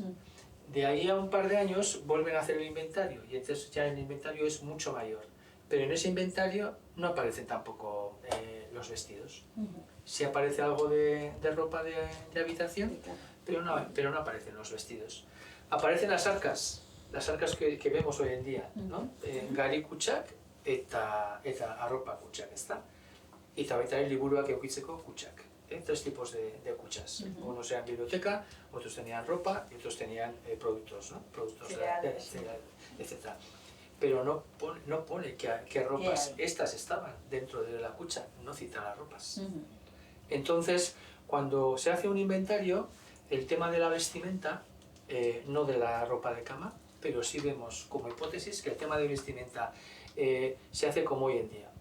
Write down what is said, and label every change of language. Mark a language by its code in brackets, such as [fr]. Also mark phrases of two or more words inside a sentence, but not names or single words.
[es] De ahí a un par de años vuelven a hacer el inventario y entonces ya el inventario es mucho mayor. Pero en ese inventario no aparecen tampoco los vestidos. Sí aparece algo de ropa de habitación, pero no aparecen los vestidos. Aparecen las arcas que vemos hoy en día, ¿no? [eu] Gari kutxak eta arropa kutxak, ezta? Eta baita ere liburuak edukitzeko kutxak. [es] 3 tipos de cuchas. Unos eran biblioteca, otros tenían ropa y otros tenían productos, ¿no? Productos cereales, etc. Pero no pone qué ropas estas estaban dentro de la cucha, no cita las ropas. Entonces, cuando se hace un inventario, el tema de la vestimenta, no de la ropa de cama, pero sí vemos como hipótesis que el tema de vestimenta se hace como hoy en día.